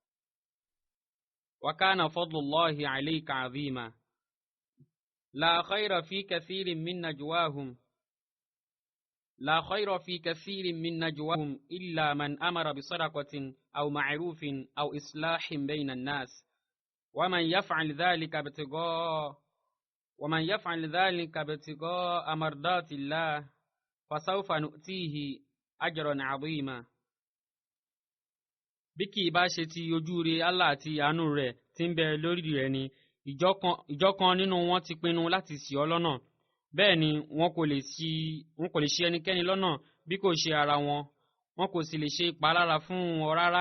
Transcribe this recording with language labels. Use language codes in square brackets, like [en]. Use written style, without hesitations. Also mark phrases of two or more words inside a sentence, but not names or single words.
[ar] وكان فضل الله عليك عظيما لا خير في كثير من نجواهم إلا من أمر بصدقة أو معروف أو إصلاح بين الناس ومن يفعل ذلك ابتغاء مرضات الله فسوف نؤتيه أجرا عظيما. [yo] bí kì í bá ṣe ti ojú rere Allah àti àánú rẹ̀ tí ń bẹ lórí rẹ̀ ni ìjọ kan nínú wọn ti pinnu láti ṣì ọ́ lọ́nà, bẹ́ẹ̀ ni wọn kò lè ṣì ẹnikẹ́ni lọ́nà bí kò ṣe ara wọn kò sì lè ṣe ìpalára fún ọ rárá.